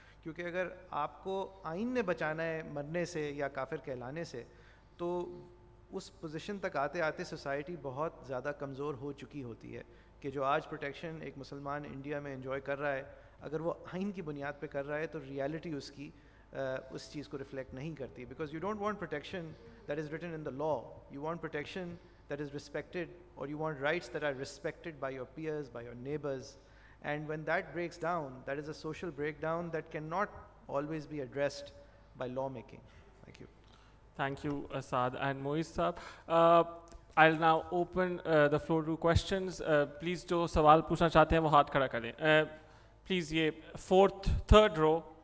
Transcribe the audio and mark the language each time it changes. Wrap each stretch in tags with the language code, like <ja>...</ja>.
<ur>کیونکہ اگر آپ کو آئین نے بچانا ہے مرنے سے یا کافر کہلانے سے, تو اس پوزیشن تک آتے آتے سوسائٹی بہت زیادہ کمزور ہو چکی ہوتی ہے کہ جو آج پروٹیکشن ایک مسلمان انڈیا میں انجوائے کر رہا ہے, اگر وہ آئین کی بنیاد پہ کر رہا ہے تو ریالٹی اس کی اس چیز کو ریفلیکٹ نہیں کرتی.</ur> <en>Because you don't want protection that is written in the law, you want protection that is respected, or you want rights that are respected by your peers, by your neighbors. And when that breaks down, that is a social breakdown that cannot always be addressed by lawmaking. Thank you. Thank you, Saad and Moiz Saab. I'll now open the floor to questions.</en> <ur>Please جو سوال پوچھنا چاہتے ہیں وہ ہاتھ کھڑا کریں.</ur> <en>Please یہ third row.</en>